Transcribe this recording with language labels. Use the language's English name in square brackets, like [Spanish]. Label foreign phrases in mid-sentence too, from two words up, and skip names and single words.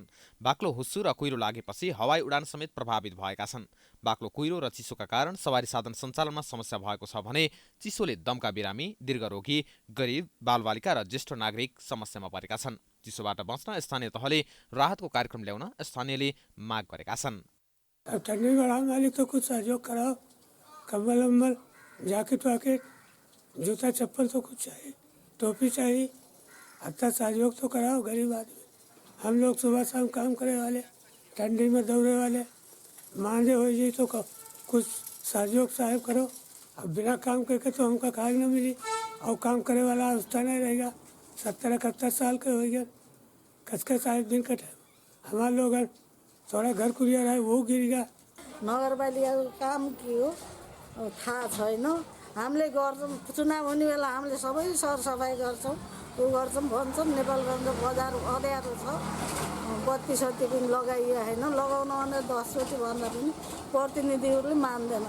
[Nepali] बाक्लो हुस्सु र कुइरो लागेपछि हवाई उडान समेत प्रभावित भएका छन्। बाक्लो कुइरो र चिसोका कारण सवारी साधन सञ्चालनमा समस्या भएको छ भने चिसोले दमका बिरामी, दीर्घरोगी, गरिब, बालबालिका र ज्येष्ठ नागरिक समस्यामा परेका छन्। चिसोबाट बच्न स्थानीय तहले राहतको कार्यक्रम ल्याउन स्थानीयले माग गरेका छन्। [Awadhi] अब ठंडी बढ़ाने वाले तो कुछ सहयोग कराओ, कंबल वम्बल, जैकेट वाकेट, जूता चप्पल तो कुछ चाहिए, टोपी चाहिए, अच्छा सहयोग तो कराओ। गरीब आदमी हम लोग सुबह शाम काम करे वाले, ठंडी में दौड़े वाले, मांझे हो जाए तो कुछ सहयोग साहब करो। अब बिना काम करके तो हमका खाए न मिली, और काम करे वाला अवस्था नहीं रहेगा। 70-71 साल के हो गए, कसके साहब दिन का टाइम हमारे लोग थोड़ा घर कुरिया रहे वो गिरेगा। [Nepali] नगरपालिकाको काम के हो थाहा छैन। हामीले गर्छौँ, चुनाव हुने बेला हामीले सबै सरसफाइ गर्छौँ, ऊ गर्छौँ भन्छौँ। नेपालगञ्ज बजार अँध्यारो छ, बत्ती सत्ती पनि लगाइयो होइन, लगाउन भने 10 चोटि भन्दा पनि प्रतिनिधिहरूले मान्दैनन्।